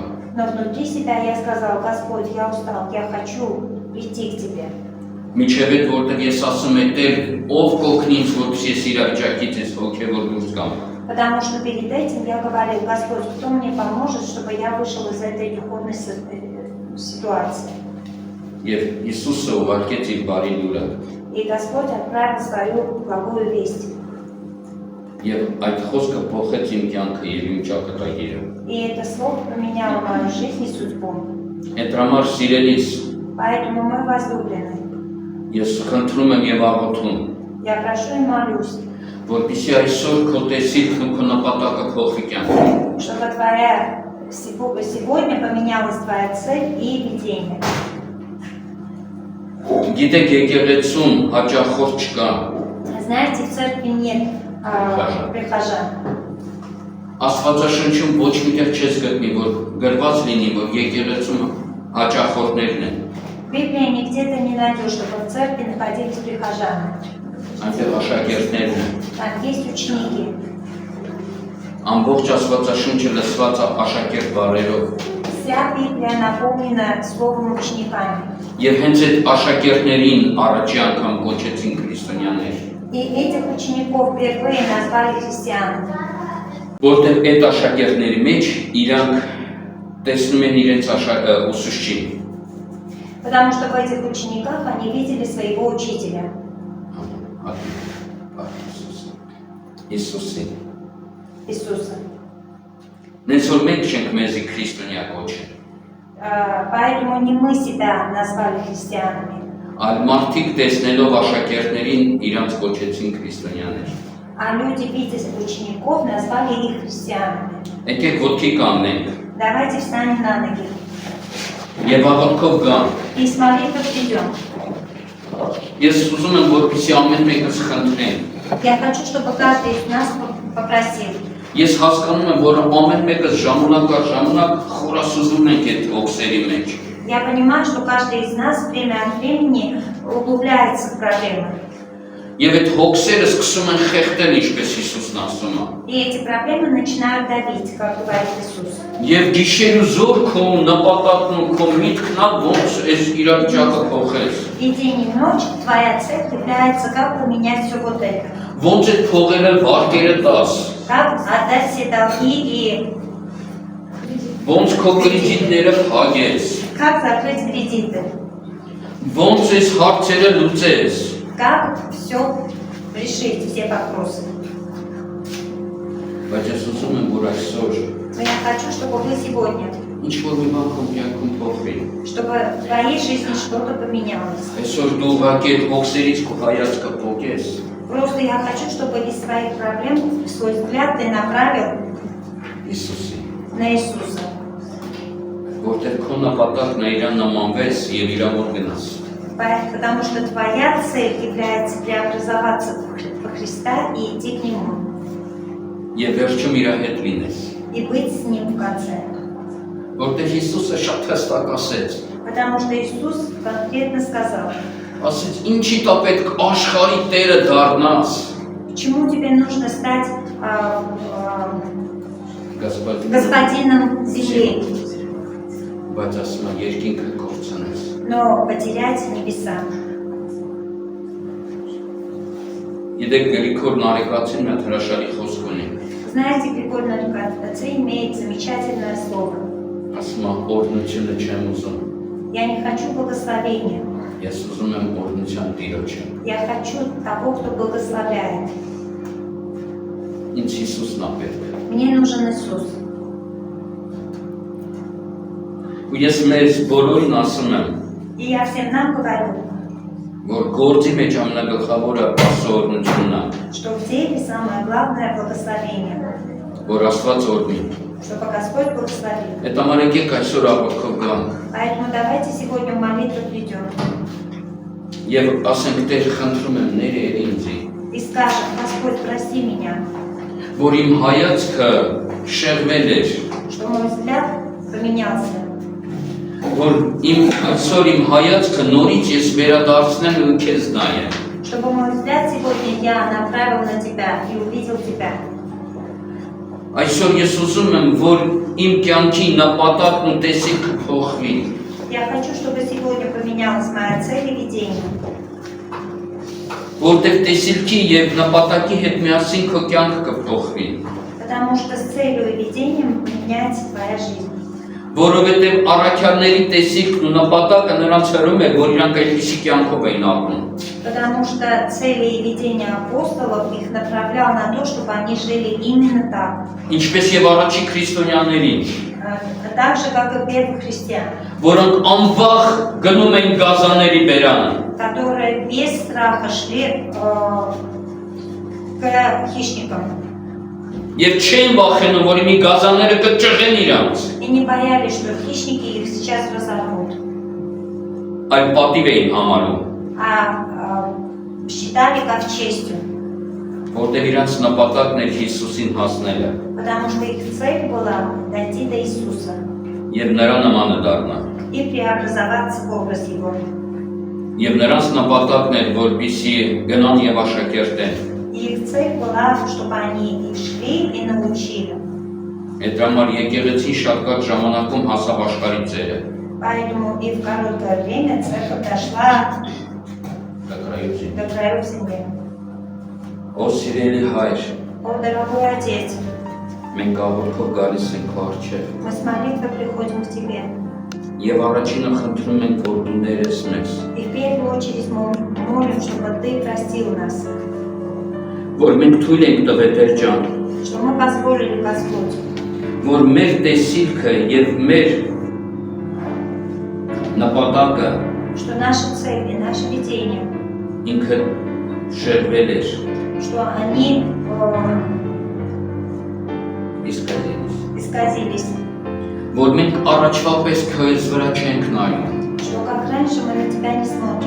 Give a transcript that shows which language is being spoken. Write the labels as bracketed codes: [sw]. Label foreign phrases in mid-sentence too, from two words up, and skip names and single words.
[ru] Но внутри себя я сказал: Господь, я устал, я хочу прийти к тебе. [hy] Միջև այդ որտեղ ես ասում եմ Տեր, ով կօգնի ինձ, որպեսզի ես իրավիճակից ես հոգևոր դուրս գամ։ [ru] Потому что перед этим я говорил: Господь, кто мне поможет, чтобы я вышел из этой духовной ситуации. [hy] Եվ Հիսուսը ուղարկեց իր բարի լուրը։ [ru] И Господь отправил свою благую весть. [hy] Եվ այդ խոսքը փոխեց իմ կյանքը եւ իմ ճակատագիրը։ [ru] И это слово поменяло мою жизнь и судьбу. [hy] Այդ համար սիրելիս, [ru] Поэтому, мой возлюбленный, [hy] ես խնդրում եմ եւ աղոթում, [ru] я прошу и молюсь, [hy] որպեսզի այսօր քո տեսիլքն ու քո նպատակը փոխվի կյանքում։ [ru] чтобы твоя сегодня поменялась твоя цель и видение. [hy] Գիտեք, եկեղեցում հաճախորդ չկա։ [ru] Знаете, в церкви нет прихожан. [hy] Աստվածաշնչում ոչ միտեղ չես գտնի, որ գրված լինի, որ եկեղեցում հաճախորդներն են։ [ru] В Библии нигде ты не найдешь, чтобы в церкви находились прихожане. [hy] Այնտեղ աշակերտներն են։ [ru] Там есть ученики. [hy] Ամբողջ Աստվածաշունչը լսված է աշակերտ բառերով։ [ru] Вся Библия наполнена словом учениками. [hy] Եվ հենց այդ աշակերտներին առաջի անգամ կոչեցին քրիստոնյաներ։ [ru] И этих учеников впервые назвали христианами. [hy] Որտեղ այդ աշակերտների մեջ իրանք տեսնում են իրենց ուսուցչին։ [ru] Потому что в этих учениках они видели своего учителя. [hy] Հիսուսին։ [ru] Иисуса. [hy] Նենց որ մենք չենք մեզի քրիստոնյա կոչել, [ru] Поэтому не мы себя назвали христианами, [hy] այլ մարդիկ տեսնելով աշակերտներին իրանց կոչեցին քրիստոնյաներ։ [ru] а люди, видя учеников, назвали их христианами. [hy] Եկեք ոտքի կանգնենք [ru] Давайте встанем на ноги [hy] Եվ աղոթքով գան։ [ru] и с молитвой придем. [hy] Ես ուզում եմ, որպեսզի ամեն մեկս խնդրեն։ [ru] Я хочу, чтобы каждый из нас попросил. [hy] Ես հասկանում եմ, որ ամեն մեկս ժամանակ խորասուզում ենք այդ ոգսերի մեջ։ [ru] Я понимаю, что каждый из нас время от времени углубляется в проблемы. [hy] Եվ այդ հոգսերը սկսում են խեղդել, ինչպես Հիսուսն ասում է։ [ru] И эти проблемы начинают давить, как говорит Иисус. [hy] Եվ գիշեր ու զոր քո նպատակն ու քո միտքն է ոնց այս իրավիճակը փոխես։ [ru] И день и ночь твоя цель является, как поменять все вот это. [hy] Ոնց այդ փողերը վարկերը տաս։ [ru] Как отдать все долги и [hy] Ոնց քո կրեդիտները փակես։ [ru] как закрыть кредиты. [hy] Ոնց այս հարցերը լուծես։ [ru] Как все решить, все вопросы. [hy] Բայց ես ուզում եմ, որ այսօր [ru] Но я хочу, чтобы вы сегодня, [hy] ինչ-որ մի բան քո կյանքում փոխվի։ [ru] чтобы в твоей жизни что-то поменялось. [hy] Այսօր դու ուղղակի այդ ոգսերից քո հայացքը փոխես։ [ru] Просто я хочу, чтобы из своих проблем свой взгляд ты направил [hy] Հիսուսի։ [ru] на Иисуса. [hy] Որտեղ քո նպատակն է իրան նմանվես եւ իր մոտ գնաս։ [ru] Потому что твоя цель является преобразоваться во Христа и идти к Нему. [hy] Եվ վերջում իր հետ լինես։ [ru] И быть с Ним в конце. [hy] Որտեղ Հիսուսը շատ հստակ ասեց։ [ru] Потому что Иисус конкретно сказал, [hy] Ասեց, ինչի՞ տա պետք աշխարհի տերը դառնաս։ [ru] почему тебе нужно стать Господь, господином земли, [hy] բայց ասում եմ երկինքը կորցնես։ [ru] но потерять небеса. [hy] Գիտեք Գրիգոր Նարեկացին մի հատ հրաշալի խոսք ունի։ [ru] Знаете, Григорий Нарикатович имеет замечательное слово. [hy] Ասում է օրհնությունը չեմ ուզում։ [ru] Я не хочу благословения. [hy] Ես ուզում եմ օրհնության Տիրոջը։ [ru] Я хочу того, кто благословляет. [hy] Ինձ Հիսուսն է պետք։ [ru] Мне нужен Иисус. [hy] Ու ես մեզ բոլորին ասում եմ, [ru] И я всем нам говорю, [hy] որ գործի մեջ ամենագլխավորը օրհնությունն է, [ru] что в деле самое главное благословение, [hy] որ Աստված օրհնի։ [ru] чтобы Господь благословил. [hy] Այդ համար եկեք այսօր աղոթքով գանք [ru] Поэтому давайте сегодня в молитву придем [hy] եւ ասենք Տեր խնդրում եմ ներեր ինձ, [ru] и скажем, Господь, прости меня, [hy] որ իմ հայացքը շեղվել էր, [ru] что мой взгляд поменялся, [hy] որ այսօր իմ հայացքը նորից ես վերադարձնեմ ու քեզ նայեմ։ [ru] чтобы мой взгляд сегодня я направил на Тебя и увидел Тебя. [hy] Այսօր ես ուզում եմ, որ իմ կյանքի նպատակն ու տեսիլքը փոխվի։ [ru] Я хочу, чтобы сегодня поменялась моя цель и видение. [hy] Որտեղ տեսիլքի եւ նպատակի հետ միասին քո կյանքը կփոխվի։ [ru] Потому что с целью и видением меняется твоя жизнь. [hy] Որովհետեւ առաքյալների տեսիլքն ու նպատակը նրանց հրում է, որ իրանք այդպիսի կյանքով էին ապրում։ [ru] Потому что цели и видения апостолов их направлял на то, чтобы они жили именно так. [hy] Ինչպես եւ առաջի քրիստոնյաներին, [ru] Так же, как и первых христиан, [hy] որոնք անվախ գնում էին գազաների բերանը։ [ru] которые без страха шли к хищникам [hy] Եվ չեն վախենում, որ մի գազաները կճղեն իրանց, [ru] и не боялись, что хищники их сейчас разорвут, [hy] այլ պատիվ էին համարում, [ru] а считали как честью, [hy] որտեղ իրանց նպատակն էր Հիսուսին հասնելը [ru] потому что их цель была дойти до Иисуса [hy] եւ нրա նմանը դառնալ։ [ru] и преобразоваться в образ Его. [hy] Եվ նրանց նպատակն էր, որպեսզի գնան եւ աշակերտեն։ [ru] И их цель была, чтобы они и шли, и научили. [hy] Այդ համար եկեղեցին շատ կարճ ժամանակում հասավ աշխարհի ծերը։ [ru] Поэтому и в короткое время церковь дошла до краев земли. [hy] Ո սիրելի հայր, [ru] О, дорогой Отец, [hy] մենք աղոթքով գալիս ենք քո առջև [ru] мы с молитвой приходим к Тебе. [hy] եւ առաջինը խնդրում ենք, որ դու ներես մեզ, [ru] И в первую очередь мы молим, чтобы Ты простил нас, [hy] որ մենք թույլ ենք տվել Տեր ջան, [ru] что мы позволили, Господь, [hy] որ մեր տեսիլքը եւ մեր նպատակը [ru] что наша цель и наше видение, [hy] ինքը շեղվել էր, [ru] что они [hy] իսկ այդպես, [ru] исказились, [hy] որ մենք առաջվա պես քեզ վրա չենք նայում, [ru] что как раньше мы на тебя не смотрим,